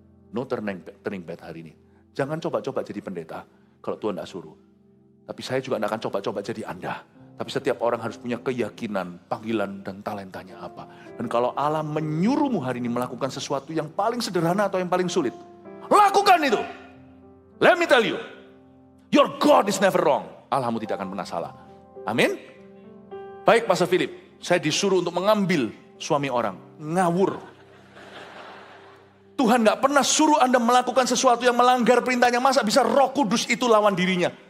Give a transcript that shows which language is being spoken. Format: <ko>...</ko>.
<en>No turning back</en> <id>hari ini. Jangan coba-coba jadi pendeta, kalau Tuhan tidak suruh. Tapi saya juga tidak akan coba-coba jadi Anda. Tapi setiap orang harus punya keyakinan, panggilan, dan talentanya apa. Dan kalau Allah menyuruhmu hari ini melakukan sesuatu yang paling sederhana atau yang paling sulit, lakukan itu.</id> <en>Let me tell you, your God is never wrong.</en> <id>Allahmu tidak akan pernah salah. Amin. Baik Pastor Philip, saya disuruh untuk mengambil suami orang. Ngawur. Tuhan gak pernah suruh Anda melakukan sesuatu yang melanggar perintahnya. Masa bisa Roh Kudus itu lawan dirinya?</id>